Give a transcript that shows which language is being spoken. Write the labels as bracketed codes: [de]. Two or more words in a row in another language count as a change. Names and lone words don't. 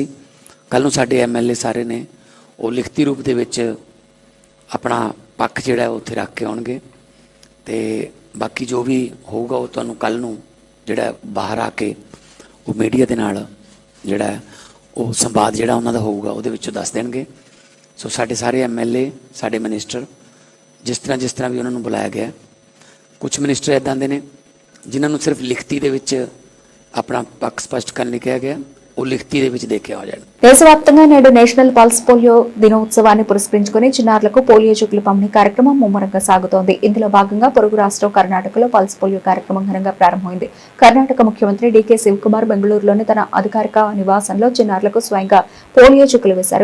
[pa] ਕੱਲ ਨੂੰ ਸਾਡੇ ਐਮਐਲਏ ਸਾਰੇ ਨੇ ਉਹ ਲਿਖਤੀ ਰੂਪ ਦੇ ਵਿੱਚ ਆਪਣਾ ਪੱਖ ਜਿਹੜਾ ਉੱਥੇ ਰੱਖ ਕੇ ਆਉਣਗੇ ਤੇ ਬਾਕੀ ਜੋ ਵੀ ਹੋਊਗਾ ਉਹ ਤੁਹਾਨੂੰ ਕੱਲ ਨੂੰ ਜਿਹੜਾ ਬਾਹਰ ਆ ਕੇ ਉਹ ਮੀਡੀਆ ਦੇ ਨਾਲ ਜਿਹੜਾ ਉਹ ਸੰਵਾਦ ਜਿਹੜਾ ਉਹਨਾਂ ਦਾ ਹੋਊਗਾ ਉਹਦੇ ਵਿੱਚੋਂ ਦੱਸ ਦੇਣਗੇ। ਸੋ ਸਾਡੇ ਸਾਰੇ ਐਮਐਲਏ, ਸਾਡੇ ਮਿਨਿਸਟਰ ਜਿਸ ਤਰ੍ਹਾਂ ਵੀ ਉਹਨਾਂ ਨੂੰ ਬੁਲਾਇਆ ਗਿਆ। ਕੁਝ ਮਿਨਿਸਟਰ ਇੱਦਾਂ ਦੇ ਨੇ ਜਿਨ੍ਹਾਂ ਨੂੰ ਸਿਰਫ ਲਿਖਤੀ ਦੇ ਵਿੱਚ ਆਪਣਾ ਪੱਖ ਸਪਸ਼ਟ ਕਰਨ ਲਈ ਕਿਹਾ ਗਿਆ, ਉਹ ਲਿਖਤੀ ਦੇ ਵਿੱਚ ਦੇ ਕੇ ਆ ਜਾਣ। [te] దేశవ్యాప్తంగా నేడు నేషనల్ పల్స్ పోలియో దినోత్సవాన్ని పురస్కరించుకుని చిన్నారులకు పోలియో చుక్కల పంపిణీ కార్యక్రమం ముమ్మరంగా సాగుతోంది. ఇందులో భాగంగా పొరుగు రాష్ట్రం కర్ణాటకలో పల్స్ పోలియో కార్యక్రమం ఘనంగా ప్రారంభమైంది. కర్ణాటక ముఖ్యమంత్రి డీకే శివకుమార్ బెంగళూరులోని తన అధికారిక నివాసంలో చిన్నారులకు స్వయంగా పోలియో చుక్కలు వేశారు.